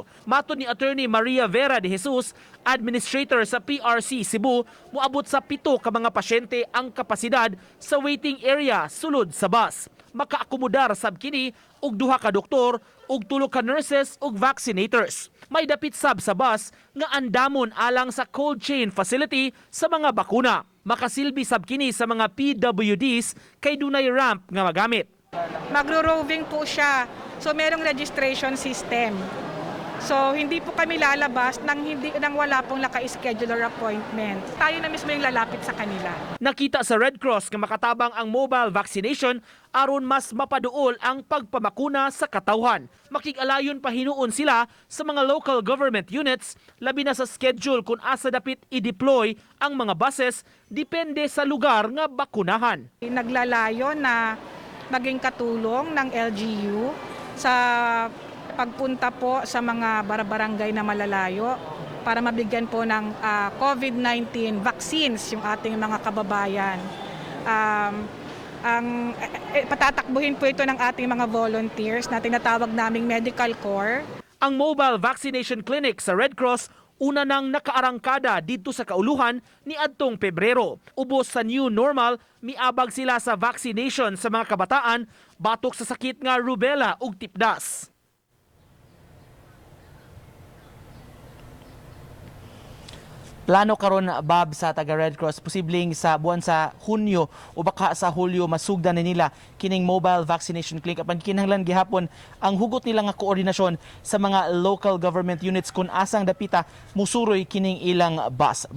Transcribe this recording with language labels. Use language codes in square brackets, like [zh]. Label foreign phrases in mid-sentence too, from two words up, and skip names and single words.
[ceb] Matud ni Attorney Maria Vera de Jesus, administrator sa PRC Cebu, moabot sa 7 ka mga pasyente ang kapasidad sa waiting area sulod sa bus. Makaakomodar sab kini og 2 ka doktor ug 3 ka nurses ug vaccinators. May dapit sab sa bus nga andamon alang sa [en] cold chain facility [ceb] sa mga bakuna. Makasilbi sab kini sa mga PWDs kay dunay ramp nga magamit. [tl] Magro-roving po siya. So merong [en] registration system. [tl] So hindi po kami lalabas nang wala pong naka-schedule [en] or appointment. [tl] Tayo na mismo yung lalapit sa kanila. [ceb] Nakita sa Red Cross nga makatabang ang [en] mobile vaccination [ceb] aron mas mapaduol ang pagpamakuna sa katawhan. Makig-alayon pa hinuon sila sa mga [en] local government units [ceb] labi na sa schedule kung asa dapit i-deploy ang mga buses depende sa lugar nga bakunahan. [tl] Naglalayo na maging katulong ng LGU sa pagpunta po sa mga barangay na malalayo para mabigyan po ng COVID-19 vaccines yung ating mga kababayan. Patatakbuhin po ito ng ating mga volunteers na tinatawag naming [en] medical corps. [ceb] Ang [en] mobile vaccination clinic [ceb] sa Red Cross una nang nakaarangkada dito sa kauluhan ni adtong Pebrero. Ubos sa [en] new normal, [ceb] miabag sila sa vaccination sa mga kabataan batok sa sakit nga rubella ug tipdas. Plano karon, Bob, sa taga Red Cross posibleng sa buwan sa Hunyo o baka sa Hulyo masugdan na nila kining [en] mobile vaccination clinic [ceb] apan kinahanglan gihapon ang hugot nila nga koordinasyon sa mga [en] local government units [ceb] kung asang dapita musuroy kining ilang bus.